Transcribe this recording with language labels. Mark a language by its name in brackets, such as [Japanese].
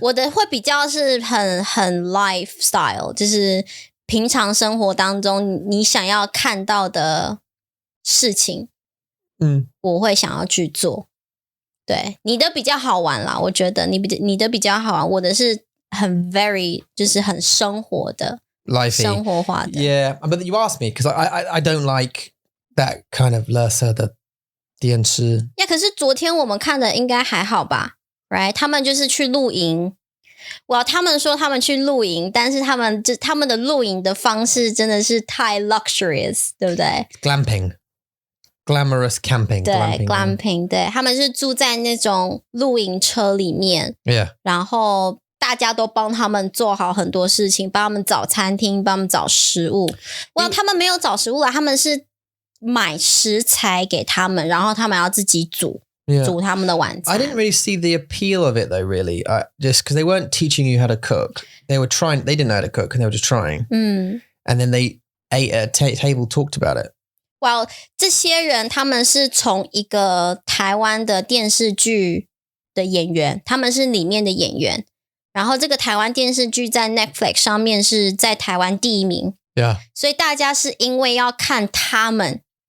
[Chinese] 我的会比较是很 lifestyle， 就是平常生活当中你想要看到的事情，我会想要去做。对，你的比较好玩啦，我觉得你的比较好玩，我的是很 very 就是很生活的 [English] Lifey. [Chinese] 生活化的。 [English] Yeah, but you asked me because I don't like that kind of [Chinese] 垃圾的电视。可是昨天我们看的应该还好吧 ？ [English] Right？ [Chinese] 他们就是去露营。他们说他们去露营，但是他们的露营的方式真的是太 luxurious， 对不对 [English] ？Glamorous camping， [Chinese] 对 glamping， 对，他们是住在那种露营车里面 [English] ，Yeah， [Chinese] 然后大家都帮他们做好很多事情，帮他们找餐厅，帮他们找食物。他们没有找食物啦，他们是买食材给他们，然后他们要自己煮。 [English] Yeah. [Chinese] 煮他们的晚餐。 [English] I didn't really see the appeal of it though, really. Just because they weren't teaching you how to cook. They were trying, they didn't know how to cook and they were just trying. And then they ate at a table, talked about it. [Chinese] Well, 这些人他们是从一个台湾的电视剧的演员，他们是里面的演员。然后这个台湾电视剧在 Netflix 上面是在台湾第1名。 [English] Yeah. [Chinese] 所以大家是因为要看他们。